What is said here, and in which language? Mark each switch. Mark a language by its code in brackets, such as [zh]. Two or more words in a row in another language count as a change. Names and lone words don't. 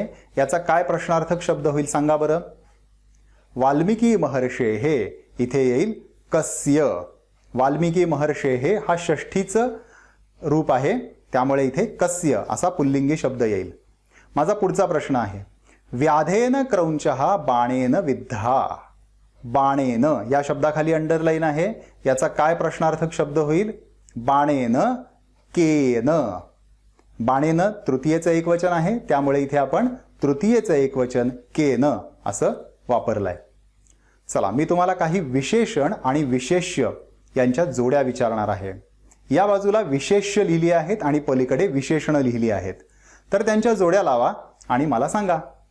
[mr] याचा काय प्रश्नार्थक शब्द होईल सांगा बरं. [sa] वाल्मिकी महर्षेः [mr] इथे येईल कस्य. [sa] वाल्मिकी महर्षेः [mr] हा षष्ठीचं रूप आहे, त्यामुळे इथे कस्य असा पुल्लिंगी शब्द येईल. माझा पुढचा प्रश्न आहे, [sa] व्याधेन क्रौंचः बाणेन विद्धा. [mr] बाणेन या शब्दाखाली अंडरलाईन आहे. याचा काय प्रश्नार्थक शब्द होईल. [sa] बाणेन केन. [mr] बाणेन तृतीयेचं एकवचन आहे, त्यामुळे इथे आपण तृतीयेचं एकवचन केन असं वापरलंय. चला, मी तुम्हाला काही विशेषण आणि विशेष्य यांच्या जोड्या विचारणार आहे. या बाजूला विशेष्य लिहिली आहेत आणि पलीकडे विशेषणं लिहिली आहेत, तर त्यांच्या जोड्या लावा आणि मला सांगा.